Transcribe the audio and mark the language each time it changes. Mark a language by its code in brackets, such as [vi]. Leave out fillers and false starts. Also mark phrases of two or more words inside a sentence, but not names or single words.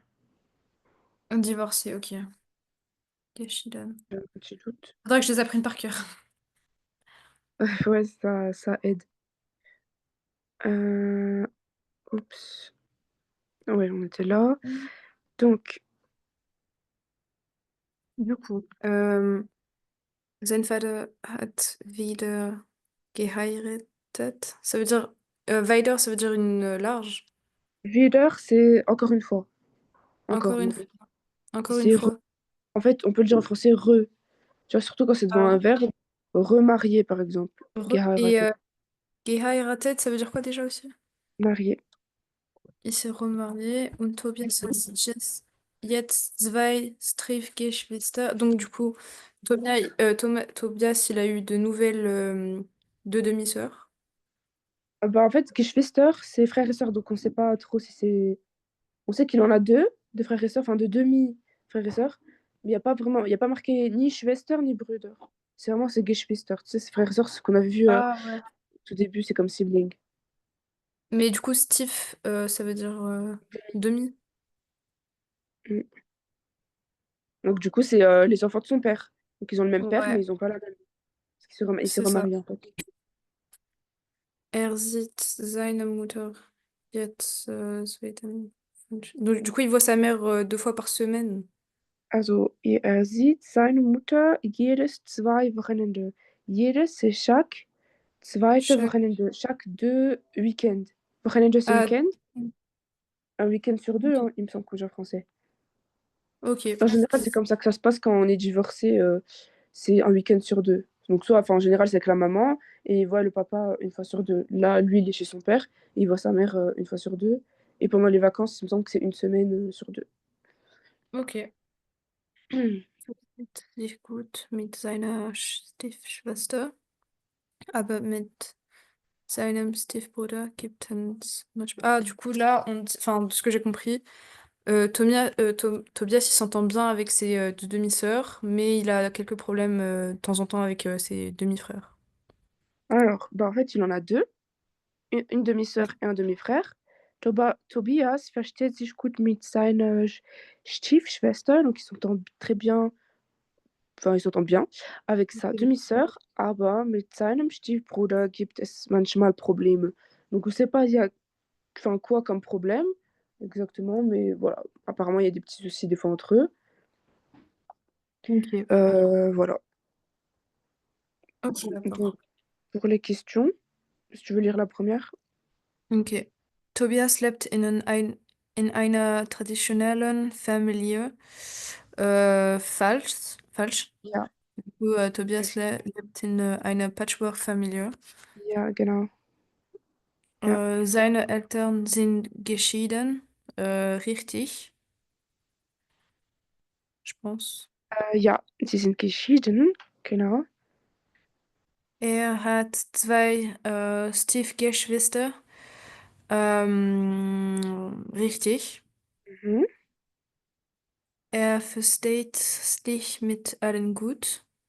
[fr] Divorcé, ok. Geschieden. J'ai un petit doute. Faudrait que je les apprenne par cœur. Ouais, ça aide. Euh, Oups. Ouais, on était là. Donc, Du coup, [de] sein Vater hat wieder geheiratet. [fr] Ça veut dire, weiter, ça veut dire une large. wieder, c'est encore une fois. Encore Encore. une Donc, fois. Encore une c'est fois. en fait, on peut le dire en français re. Tu vois, surtout quand c'est devant Ah. un verbe. Remarié, par exemple. Et Geheiratet. geheiratet, ça veut dire quoi déjà aussi? Marié. Il s'est remarié. [de] Und Tobias hat jetzt zwei Stiefgeschwister. [fr] Donc du coup, Tobias, il a eu de nouvelles deux demi-sœurs. Bah, en fait, Geschwister, c'est frères et sœurs. Donc, on sait pas trop si c'est. On sait qu'il en a deux, de frères et sœurs, enfin de demi-frères et sœurs. Mais il n'y a pas vraiment. Il n'y a pas marqué ni Schwester ni Brüder. C'est Geschwister. Tu sais, c'est frères et sœurs, ce qu'on avait vu Ah ouais. au tout début, c'est comme sibling. Mais du coup, Steve, ça veut dire demi. Mm. Donc, du coup, c'est les enfants de son père. Donc, ils ont le même père, Ouais, mais ils n'ont pas la même. Parce il s'est c'est ça. remarié, en fait. [de] Sieht seine Mutter jetzt zweiten. [fr] Donc, du coup, il voit sa mère deux fois par semaine. [de] Also, er sieht seine Mutter jedes zwei Wochenende. [fr] Jedes, c'est chaque zweite Chaque... Wochenende. Chaque deux week-ends. Wochenende, c'est Ah, week-end. Un week-end sur deux, ok. hein, il me semble que j'ai en français. Ok. En général, c'est comme ça que ça se passe quand on est divorcé. C'est un week-end sur deux. Donc, soit, enfin, en général, c'est avec la maman et il voit le papa une fois sur deux. Là, lui, il est chez son père et il voit sa mère une fois sur deux. Et pendant les vacances, il me semble que c'est une semaine sur deux. Ok. [de] Versteht sich gut mit seiner Stiefschwester, aber mit seinem Stiefbruder gibt es manchmal... [fr] Ah, du coup, là, enfin, de ce que j'ai compris, Tobias, il s'entend bien avec ses deux demi-sœurs, mais il a quelques problèmes de temps en temps avec ses demi-frères. Alors, bah, en fait, il en a deux. Une demi-sœur et un demi-frère. [de] Tobias versteht sich gut mit seiner Stiefschwester, [fr] donc ils s'entendent très bien, enfin ils s'entendent bien avec sa demi-sœur, [de] aber mit seinem Stiefbruder gibt es manchmal Probleme. [fr] Donc on ne sait pas il y a enfin, quoi comme problème exactement, mais voilà, apparemment il y a des petits soucis des fois entre eux. Ok. Voilà. Ok, Donc d'accord. pour les questions, si tu veux lire la première. Okay. [de] Tobias lebt in einer traditionellen Familie. Falsch. Ja, Tobias lebt in einer Patchwork-Familie. ja, genau. Ja, Seine Eltern sind geschieden. Richtig, [fr] je pense. [de] ja, sie sind geschieden, genau. Er hat zwei Stiefgeschwister. Richtig. Mhm. Er versteht sich mit allen gut.